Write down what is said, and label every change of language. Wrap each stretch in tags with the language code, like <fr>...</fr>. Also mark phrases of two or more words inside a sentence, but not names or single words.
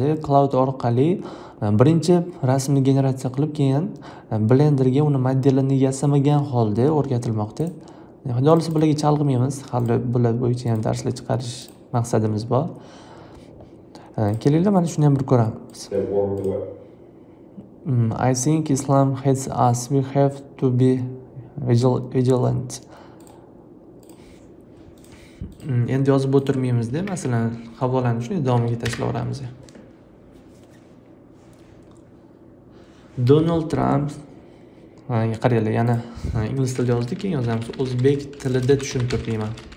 <uz>Cloud orqali birinchi rasmni generatsiya qilib, keyin Blenderga uni modelini yasamagan holda o'rgatilmoqda. Xudo xolisa bularga chalg'imaymiz, hali bular bo'yicha ham darslar chiqarish maqsadimiz bor. Kelinglar, mana shuni ham bir ko'ramiz.</uz> <en>I think Islam hates us. We have to be vigilant.</en> <uz>Endi yozib o'tirmaymiz-da, masalan, havolani shunday davomiga tashlayveramiz. Donald Trump, qaranglar, yana ingliz tilida yozdik, keyin yozamiz o'zbek tilida tushuntir deyman.</uz>